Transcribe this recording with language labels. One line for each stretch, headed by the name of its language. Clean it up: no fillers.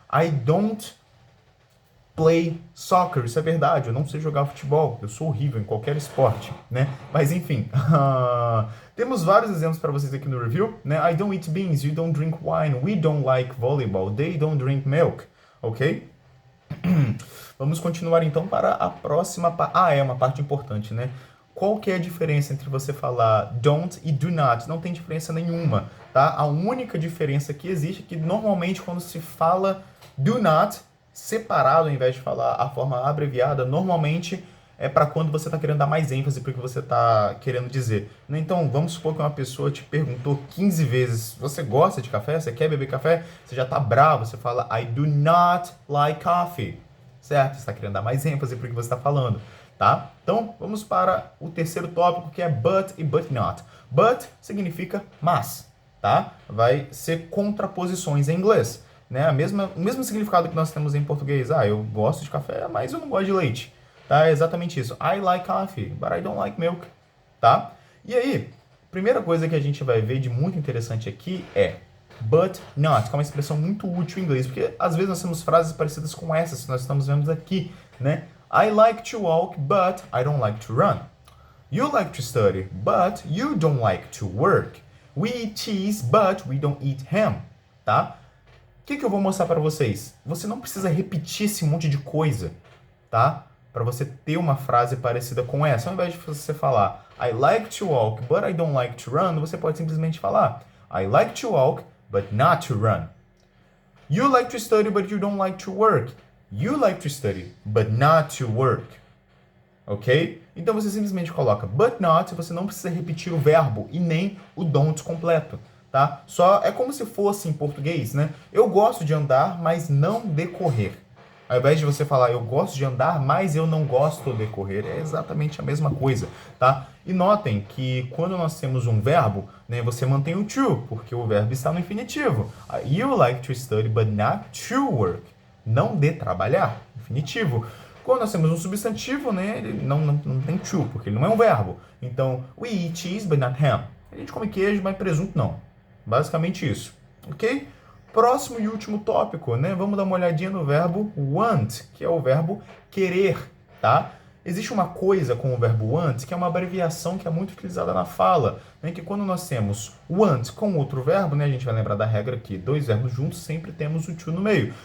English: I don't play soccer,
Portuguese: isso é verdade, eu não sei jogar futebol, eu sou horrível em qualquer esporte, né? Mas enfim, temos vários exemplos para vocês aqui no review, né?
English: I don't eat beans, you don't drink wine, we don't like volleyball, they don't drink milk, ok?
Portuguese: Vamos continuar então para a próxima parte. É uma parte importante, né? Qual que é a diferença entre você falar don't e do not? Não tem diferença nenhuma, tá? A única diferença que existe é que normalmente quando se fala do not separado, ao invés de falar a forma abreviada, normalmente é para quando você está querendo dar mais ênfase para o que você está querendo dizer. Então, vamos supor que uma pessoa te perguntou 15 vezes, você gosta de café? Você quer beber café? Você já está bravo, você fala
English: I do not like coffee,
Portuguese: certo? Você está querendo dar mais ênfase para o que você está falando, tá? Então, vamos para o terceiro tópico, que é but e but not. But significa mas, tá? Vai ser contraposições em inglês. Né? O mesmo significado que nós temos em português. Eu gosto de café, mas eu não gosto de leite. Tá? É exatamente isso.
English: I like coffee, but I don't like milk.
Portuguese: Tá? E aí, primeira coisa que a gente vai ver de muito interessante aqui é but not, que é uma expressão muito útil em inglês, porque às vezes nós temos frases parecidas com essas que nós estamos vendo aqui, né?
English: I like to walk, but I don't like to run. You like to study, but you don't like to work. We eat cheese, but we don't eat ham.
Portuguese: Tá? O que eu vou mostrar para vocês? Você não precisa repetir esse monte de coisa, tá? Para você ter uma frase parecida com essa. Ao invés de você falar
English: I like to walk, but I don't like to run,
Portuguese: você pode simplesmente falar
English: I like to walk, but not to run. You like to study, but you don't like to work. You like to study, but not to work. Ok?
Portuguese: Então você simplesmente coloca but not, você não precisa repetir o verbo e nem o don't completo. tá? Só é como se fosse em português, né? Eu gosto de andar, mas não de correr. Ao invés de você falar eu gosto de andar, mas eu não gosto de correr, é exatamente a mesma coisa, tá? E notem que quando nós temos um verbo, né, você mantém o to, porque o verbo está no infinitivo.
English: You like to study, but not to work.
Portuguese: Não de trabalhar, infinitivo. Quando nós temos um substantivo, né, ele não tem to, porque ele não é um verbo.
English: Então, we eat cheese, but not ham.
Portuguese: A gente come queijo, mas presunto não. Basicamente isso, ok? Próximo e último tópico, né? Vamos dar uma olhadinha no verbo want, que é o verbo querer, tá? Existe uma coisa com o verbo want, que é uma abreviação que é muito utilizada na fala, né? Que quando nós temos want com outro verbo, né? A gente vai lembrar da regra que dois verbos juntos sempre temos o to no meio.